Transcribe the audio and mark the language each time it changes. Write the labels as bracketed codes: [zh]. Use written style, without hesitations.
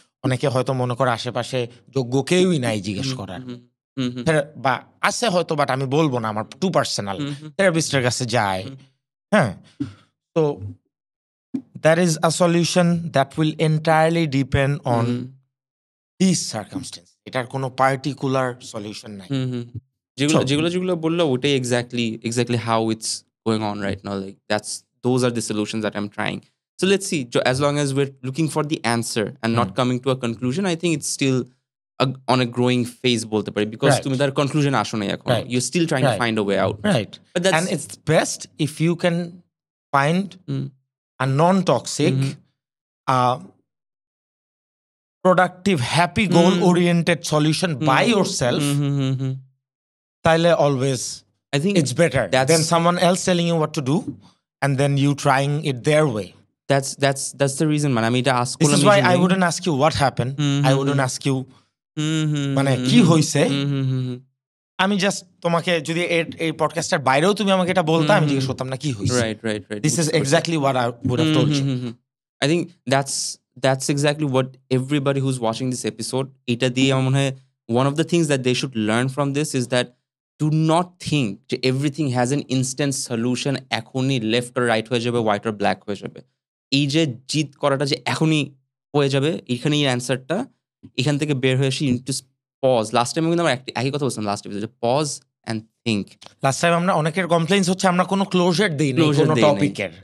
[bn] অনেকে হয়তো মনে করে আশেপাশে যোগ্য কেউই নাই জিজ্ঞেস করার, বা আছে হয়তো, বাট আমি বলবো না, আমার টু পার্সোনাল, থেরাপিস্টের কাছে যায়। [en] হ্যাঁ, তো that is a solution that will entirely depend on this circumstance. [bn] এটার কোনো পার্টিকুলার সলিউশন নাই। যেগুলো বললো ওটাই [en] exactly how it's going on right now. Like those are the solutions that I'm trying. So let's see. As long as we're looking for the answer and not coming to a conclusion, I think it's still on a growing phase [bn] bolte pare, [en] because [bn] তুমি তার conclusion আসো নাই এখন. [en] You're still trying to find a way out. Right. And it's best if you can find a non-toxic, productive, happy, goal-oriented solution by yourself. [bn] Taile always, [en] I think it's better than someone else telling you what to do and then you trying it their way. That's the reason, man. I mean, this is why I wouldn't ask you what happened. I wouldn't ask you [bn] মানে কি হইছে। আমি just তোমাকে যদি এই পডকাস্টের বাইরেও তুমি আমাকে এটা বলতা, আমি জিজ্ঞেস করতাম না কি হইছে। [en] Right. This is exactly what I would have told you. I think that's exactly what everybody who's watching this episode, [bn] এটা দিয়ে আমার মনে হয় [en] one of the things that they should learn from this is that do not think যে everything has an instant solution, [bn] এখনই left or right হয়ে যাবে, [en] White or black হয়ে যাবে। [bn] এই যে জিত করাটা যে এখনই হয়ে যাবে, এখানেই অ্যান্সারটা, এখান থেকে বের হয়ে এসে ইনটু পজ। লাস্ট টাইম কিন্তু আমরা একই কথা বলছিলাম লাস্ট এপিসোডে, pause and think. Last time আমরা অনেকের কমপ্লেইন্স হচ্ছে আমরা কোনো ক্লোজার দেই না কোনো টপিকের।